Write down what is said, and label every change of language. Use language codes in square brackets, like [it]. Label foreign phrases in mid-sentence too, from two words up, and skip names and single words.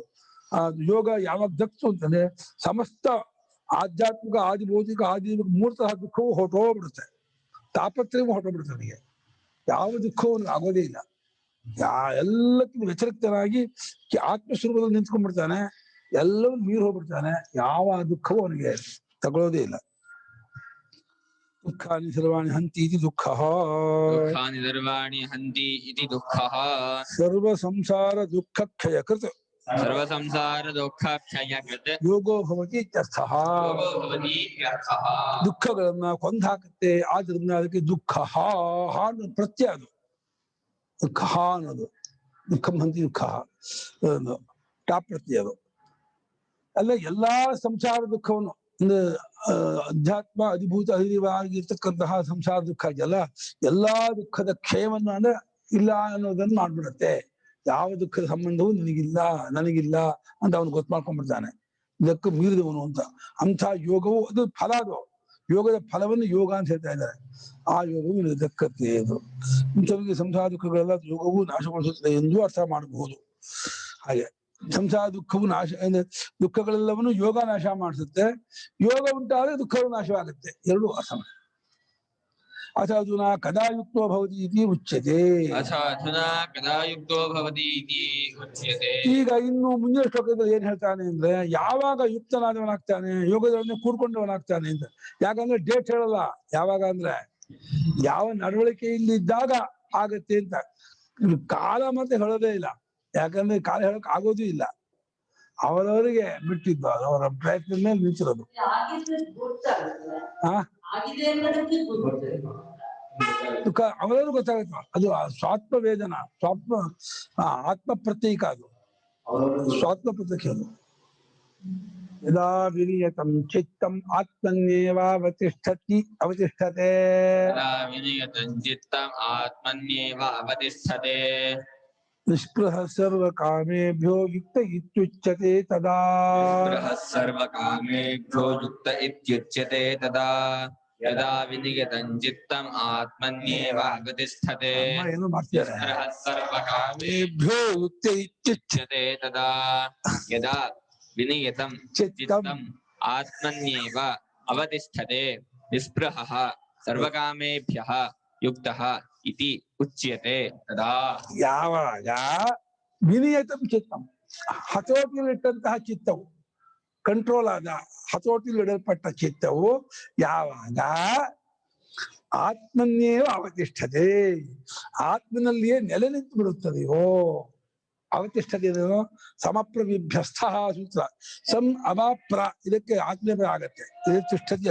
[kn] ಯೋಗ ಯಾವಾಗ ದಕ್ತು ಅಂತಂದ್ರೆ ಸಮಸ್ತ ಆಧ್ಯಾತ್ಮಿಕ ಆದಿಭೌತಿಕ ಆದಿಭೌತಿಕ ಮೂರ್ತಃ ದುಃಖವು ಹೊರಟೋಗ್ಬಿಡುತ್ತೆ, ತಾಪತ್ರಯವೂ ಹೊರಟೋಗ್ಬಿಡುತ್ತೆ. ನನಗೆ ಯಾವ ದುಃಖವೂ ಆಗೋದೇ ಇಲ್ಲ. ಎಲ್ಲಕ್ಕಿಂತ ವ್ಯತಿರಿಕ್ತನಾಗಿ ಆತ್ಮಸ್ವರೂಪದಲ್ಲಿ ನಿಂತ್ಕೊಂಡ್ಬಿಡ್ತಾನೆ, ಎಲ್ಲವೂ ಮೀರಿ ಹೋಗ್ಬಿಡ್ತಾನೆ. ಯಾವ ದುಃಖವೂ ಅವನಿಗೆ ತಗೊಳ್ಳೋದೇ ಇಲ್ಲ. [sa] ದುಃಖಾನಿ ಸರ್ವಾಣಿ ಹಂತಿ ಇತಿ ದುಃಖಃ. ದುಃಖಾನಿ ಸರ್ವಾಣಿ ಹಂತಿ ಇತಿ ದುಃಖಃ. ಸರ್ವ ಸಂಸಾರ ದುಃಖ ಕ್ಷಯಕೃತ್ ಸರ್ವ ಸಂಸಾರ ದುಃಖ ಕ್ಷಯಕೃತ್ ಯೋಗೋ ಭವತಿ ಇತ್ಯರ್ಥಃ. ಯೋಗೋ ಭವತಿ ಇತ್ಯರ್ಥಃ. [kn] ದುಃಖಗಳನ್ನ ಕೊಂದಾಕತ್ತೆ, ಆದ್ರಿಂದ ಅದಕ್ಕೆ ದುಃಖ ಅನ್ನೋ ಪ್ರತ್ಯಯ. ಅದು ದುಃಖ ಅನ್ನೋದು [sa] ದುಃಖಂ ಹಂತಿ [kn] ದುಃಖ ಟಾಪ್ ಪ್ರತ್ಯಯ. ಅದು ಅಲ್ಲ ಎಲ್ಲಾ ಸಂಸಾರ ದುಃಖವನ್ನು ಒಂದು ಅಧ್ಯಾತ್ಮ ಅಧಿಭೂತ ಅಧಿವಾಗಿರ್ತಕ್ಕಂತಹ ಸಂಸಾರ ದುಃಖ ಇದೆಯಲ್ಲ, ಎಲ್ಲಾ ದುಃಖದ ಕ್ಷಯವನ್ನು ಅಂದ್ರೆ ಇಲ್ಲ ಅನ್ನೋದನ್ನ ಮಾಡ್ಬಿಡತ್ತೆ. ಯಾವ ದುಃಖದ ಸಂಬಂಧವೂ ನನಗಿಲ್ಲ ಅಂತ ಅವನು ಗೊತ್ತು ಮಾಡ್ಕೊಂಡ್ಬಿಡ್ತಾನೆ. ಇದಕ್ಕೂ ಮೀರಿದವನು ಅಂತ. ಅಂಥ ಯೋಗವು ಅದು ಫಲ. ಅದು ಯೋಗದ ಫಲವನ್ನು ಯೋಗ ಅಂತ ಹೇಳ್ತಾ ಇದ್ದಾರೆ. ಆ ಯೋಗವು ದಕ್ಕತ್ತೆ. ಅದು ಇಂಥವರಿಗೆ ಸಂಸಾರ ದುಃಖಗಳೆಲ್ಲ ಯೋಗವು ನಾಶಗೊಳಿಸುತ್ತದೆ ಎಂದು ಅರ್ಥ ಮಾಡಬಹುದು. ಹಾಗೆ ಸಂಸಾರ ದುಃಖವು ನಾಶ, ದುಃಖಗಳೆಲ್ಲವನ್ನು ಯೋಗ ನಾಶ ಮಾಡಿಸುತ್ತೆ. ಯೋಗ ಉಂಟಾದ್ರೆ ದುಃಖವು ನಾಶವಾಗುತ್ತೆ. ಎರಡೂ ಅಸಮ. [sa] ಅಥ ಅಧುನಾ ಕದಾ ಯುಕ್ತೋ ಭವತಿ ಇತಿ ಉಚ್ಯತೆ. ಅಥ ಅಧುನಾ ಕದಾ ಯುಕ್ತೋ ಭವತಿ ಇತಿ ಉಚ್ಯತೆ. [kn] ಈಗ ಇನ್ನು ಮುಂದಿನ ಶ್ಲೋಕದಲ್ಲಿ ಏನ್ ಹೇಳ್ತಾನೆ ಅಂದ್ರೆ, ಯಾವಾಗ ಯುಕ್ತನಾದವನಾಗ್ತಾನೆ, ಯೋಗದವನ್ನೇ ಕೂಡ್ಕೊಂಡವನಾಗ್ತಾನೆ ಅಂತ. ಯಾಕಂದ್ರೆ ಡೇಟ್ ಹೇಳಲ್ಲ ಯಾವಾಗ ಅಂದ್ರೆ, ಯಾವ ನಡವಳಿಕೆಯಿಂದ ಇದ್ದಾಗ ಆಗತ್ತೆ ಅಂತ. ಕಾಲ ಮತ್ತೆ ಹೇಳೋದೇ ಇಲ್ಲ, ಯಾಕಂದ್ರೆ ಕಾಲ ಹೇಳಕ್ ಆಗೋದು ಇಲ್ಲ. ಅವರವರಿಗೆ ಬಿಟ್ಟಿದ್ದು, ಅವರ ಪ್ರಯತ್ನದ ಮೇಲೆ ನಿಂತಿರೋದು. ದುಃಖ ಅವರವರು ಗೊತ್ತಾಗುತ್ತೆ. ಅದು ಸ್ವಾತ್ಮ ವೇದನ, ಆತ್ಮ ಪ್ರತ್ಯೇಕ. ಅದು ಸ್ವಾತ್ಮ ಪ್ರತ್ಯೇಕ. ಅದು [sa] ಯದಾ ವಿನಿಯತಂ ಚಿತ್ತಂ ಅವತಿಷ್ಠತೆ ಯದಾ ವಿನಿಯತಂ ಚಿತ್ತಂ ಆತ್ಮನ್ಯೇವ ಅವತಿಷ್ಠತೆ ನಿಸ್ಪೃಹ ಸರ್ವಕಾಮೇಭ್ಯೋ ಯುಕ್ತ ಇತ್ಯುಚ್ಯತೆ ತದಾ ನಿಸ್ಪೃಹಃ ಸರ್ವಕಾಮೇಭ್ಯೋ ಯುಕ್ತ ಇತ್ಯುಚ್ಯತೆ ತದಾ ಯದಾ ವಿನಿಯತಂ ಚಿತ್ತಂ ಆತ್ಮನ್ಯೇವ ಅವತಿಷ್ಠತೆ [kn] ಅಮ್ಮ ಏನು ಮಾಡ್ತಿದ್ದಾರೆ [sa] ನಿಸ್ಪೃಹಃ ಸರ್ವಕಾಮೇಭ್ಯೋ ಮೇಭ್ಯೋ ಯುಕ್ತ ಇತ್ಯುಚ್ಯತೆ ಉಚ್ಯತೆ ತದಾ ಯದಾ ವಿನಿಯತಂ ಚಿತ್ತಂ ಆತ್ಮನ್ಯೇವ ಅವತಿಷ್ಠತೆ ನಿಸ್ಪೃಹಃ ಸರ್ವಕಾಮೇಭ್ಯಃ ಯುಕ್ತಃ ಇತಿ ಉಚ್ಯತೆ ತದಾ [kn] ಯಾವಾಗ [sa] ವಿನಿಯತಂ ಚಿತ್ತಂ [kn] ಹತೋಟಿಯಲ್ಲಿಟ್ಟಂತಹ ಚಿತ್ತವು ಕಂಟ್ರೋಲ್ ಆದ ಹತೋಟಿಯಲ್ಲಿಡಲ್ಪಟ್ಟ ಚಿತ್ತವು ಯಾವಾಗ [sa] ಆತ್ಮನ್ನೇವ ಅವತಿಷ್ಠತೆ [kn] ಆತ್ಮನಲ್ಲಿಯೇ ನೆಲೆ ನಿಂತು ಬಿಡುತ್ತದೆಯೋ [sa] ಅವತಿಷ್ಠತೆ ಸಮಪ್ರವಿಭ್ಯಸ್ಥ ಸೂತ್ರ ಸಂ ಅವಾಪ್ರ [kn] ಇದಕ್ಕೆ ಆತ್ಮೀಯ ಆಗತ್ತೆ ಇದು ತಿಷ್ಠತೆ